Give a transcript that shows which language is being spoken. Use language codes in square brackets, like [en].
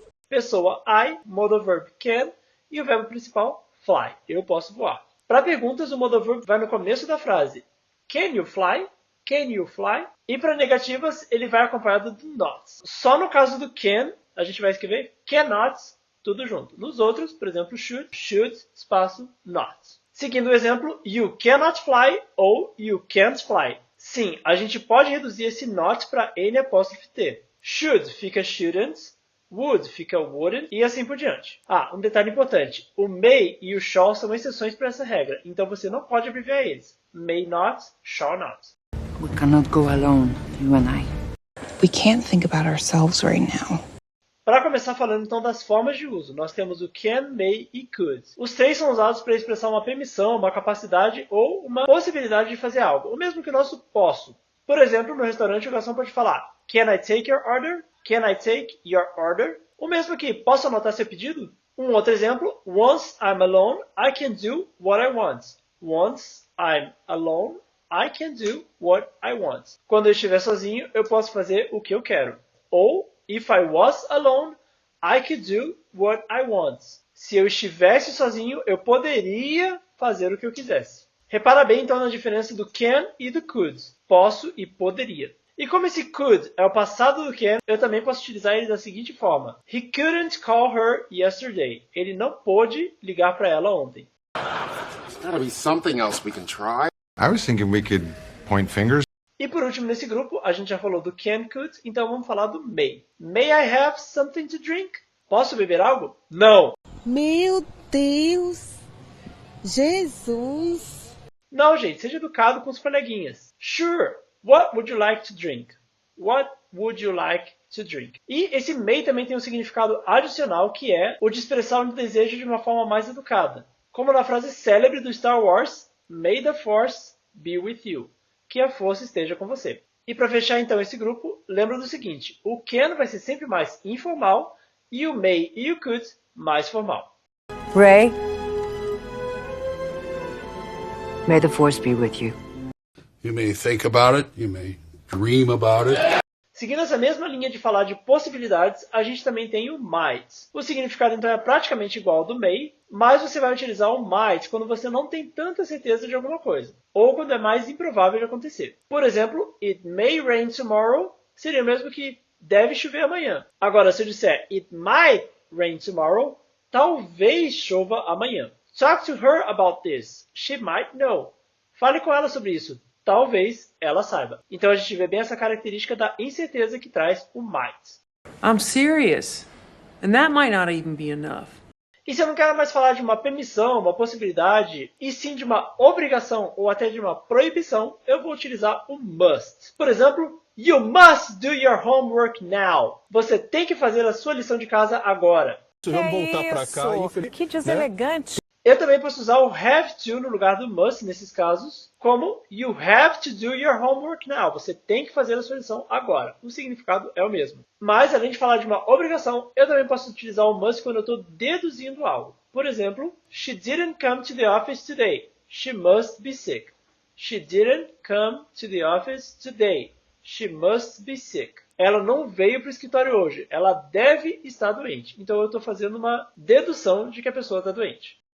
[pt] Pessoa I, modal verb can e o verbo principal fly. Eu posso voar. Para perguntas, o modal verb vai no começo da frase. [en] Can you fly? Can you fly? [pt] E para negativas, ele vai acompanhado do not. Só no caso do can, a gente vai escrever cannot, tudo junto. Nos outros, por exemplo, should, espaço, not. Seguindo o exemplo, [en] you cannot fly [pt] ou [en] you can't fly. [pt] Sim, a gente pode reduzir esse not para N''T. Should fica shouldn't. Would fica wouldn't e assim por diante. Ah, um detalhe importante. O may e o shall são exceções para essa regra, então você não pode abreviar eles. [en] May not, shall not. We cannot go alone, you and I. We can't think about ourselves right now. [pt] Para começar falando então das formas de uso, nós temos o can, may e could. Os três são usados para expressar uma permissão, uma capacidade ou uma possibilidade de fazer algo, o mesmo que o nosso posso. Por exemplo, no restaurante o garçom pode falar [en] Can I take your order? Can I take your order? [pt] O mesmo que posso anotar seu pedido? Um outro exemplo, [en] once I'm alone, I can do what I want. Once I'm alone, I can do what I want. [pt] Quando eu estiver sozinho, eu posso fazer o que eu quero. Ou, [en] if I was alone, I could do what I want. [pt] Se eu estivesse sozinho, eu poderia fazer o que eu quisesse. Repara bem então na diferença do can e do could. Posso e poderia. E como esse could é o passado do can, eu também posso utilizar ele da seguinte forma. [en] He couldn't call her yesterday. [pt] Ele não pôde ligar para ela ontem. [en] There's gotta be something else we can try. I was thinking we could point fingers. [pt] E por último nesse grupo, a gente já falou do can, could, então vamos falar do may. [en] May I have something to drink? [pt] Posso beber algo? Não. Meu Deus! Jesus! Não, gente, seja educado com os coleguinhas. [en] Sure. What would you like to drink? What would you like to drink? [pt] E esse may também tem um significado adicional que é o de expressar um desejo de uma forma mais educada. Como na frase célebre do Star Wars, [en] May the Force be with you. [pt] Que a força esteja com você. E para fechar então esse grupo, lembra do seguinte, o can vai ser sempre mais informal e o may e o could mais formal. [en] Ray, may the force be with you. You may think about it, you may dream about it. [pt] Seguindo essa mesma linha de falar de possibilidades, a gente também tem o might. O significado então é praticamente igual ao do may, mas você vai utilizar o might quando você não tem tanta certeza de alguma coisa, ou quando é mais improvável de acontecer. Por exemplo, [en] it may rain tomorrow [pt] seria o mesmo que deve chover amanhã. Agora, se eu disser [en] it might rain tomorrow, [pt] talvez chova amanhã. [en] Talk to her about this. She might know. [pt] Fale com ela sobre isso. Talvez ela saiba. Então a gente vê bem essa característica da incerteza que traz o might. [en] I'm serious. And that might not even be enough. [pt] E se eu não quero mais falar de uma permissão, uma possibilidade, e sim de uma obrigação ou até de uma proibição, eu vou utilizar o must. Por exemplo, [en] you must do your homework now. [pt] Você tem que fazer a sua lição de casa agora. Vamos voltar para cá. Que deselegante. Eu também posso usar o have to no lugar do must nesses casos, como [en] you have to do your homework now. [pt] Você tem que fazer a sua lição agora. O significado é o mesmo. Mas, além de falar de uma obrigação, eu também posso utilizar o must quando eu estou deduzindo algo. Por exemplo, [en] she didn't come to the office today. She must be sick. She didn't come to the office today. She must be sick. [pt] Ela não veio para o escritório hoje. Ela deve estar doente. Então eu estou fazendo uma dedução de que a pessoa está doente.